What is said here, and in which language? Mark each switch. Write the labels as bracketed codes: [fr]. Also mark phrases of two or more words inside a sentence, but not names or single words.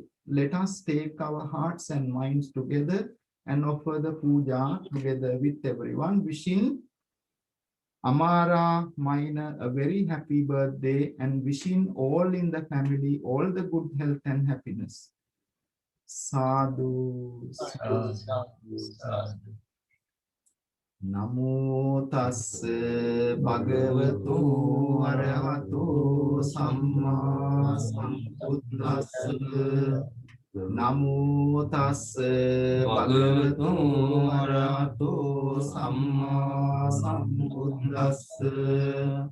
[en] Let us take our hearts and minds together and offer the puja together with everyone, wishing Amara Maina a very happy birthday and wishing all in the family all the good health and happiness. [pi] Sadhu, sadhu, sadhu. Namo tassa bhagavato arahato samma sambuddhassa. Namo tassa bhagavato arahato samma sambuddhassa.